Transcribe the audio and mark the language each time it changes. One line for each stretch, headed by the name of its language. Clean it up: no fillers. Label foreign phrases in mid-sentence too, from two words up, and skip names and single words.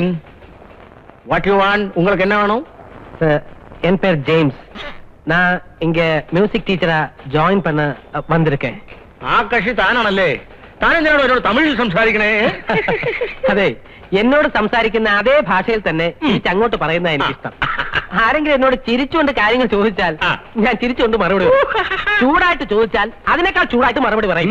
English: What you want?
Tamil: உங்களுக்கு என்ன வேணும்? என் பேர் ஜேம்ஸ். நான் இங்க மியூசிக் டீச்சரா ஜாயின் பண்ண வந்திருக்கேன்.
Malayalam: ആകാശി താനാണല്ലേ? താനെന്തിനാണോ എന്നോട് തമിഴിൽ സംസാരിക്കണേ? അതെ, എന്നോട് സംസാരിക്കുന്ന അതേ ഭാഷയിൽ തന്നെ അങ്ങോട്ട് പറയുന്ന എനിക്കിഷ്ടം. ആരെങ്കിലും എന്നോട് ചിരിച്ചുകൊണ്ട് കാര്യങ്ങൾ ചോദിച്ചാൽ ഞാൻ ചിരിച്ചുകൊണ്ട് മറുപടി പറയും. ചൂടായിട്ട് ചോദിച്ചാൽ അതിനേക്കാൾ ചൂടായിട്ട് മറുപടി പറയും.